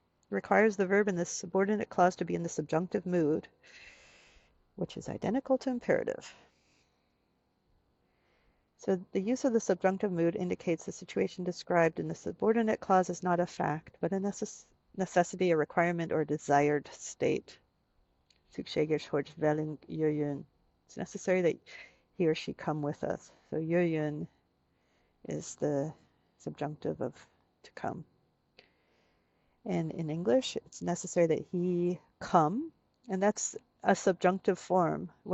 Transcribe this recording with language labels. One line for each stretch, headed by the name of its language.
English: requires the verb in the subordinate clause to be in the subjunctive mood, which is identical to imperative. So the use of the subjunctive mood indicates the situation described in the subordinate clause is not a fact, but a necessity, a requirement, or a desired state.
Hungarian: Szükséges, hogy velünk jöjjön.
English: It's necessary that he or she come with us. So jöjjön is the subjunctive of to come. And in English, it's necessary that he come, and that's a subjunctive form.